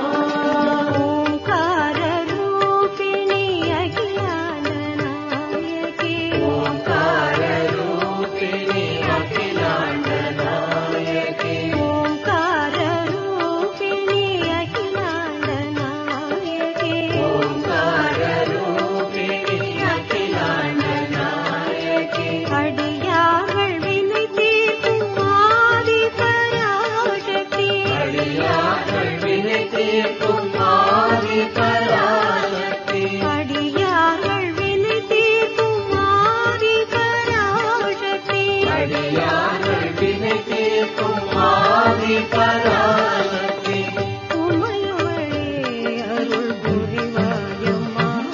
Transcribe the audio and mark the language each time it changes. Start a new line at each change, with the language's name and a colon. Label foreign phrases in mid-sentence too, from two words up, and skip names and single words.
Sanskrit: ओंकार रूपिणी अखिलाण्डनायकी ओंकार रूपिणी अखिलाण्डनायकी ओंकार रूपिणी अखिलाण्डनायकी ओंकार रूपिणी अखिलाण्डनायकी अडियाர்கள்
Tamil: வினை தீர்க்கும் ஆதிபராசக்தி அடியார்கள் வினை தீர்க்கும் ஆதிபராசக்தி அடியார்கள் வினை தீர்க்கும் ஆதிபராசக்தி அடியார்கள் வினை தீர்க்கும் ஆதிபராசக்தி உமையவளே அருள் புரிவாயம்மா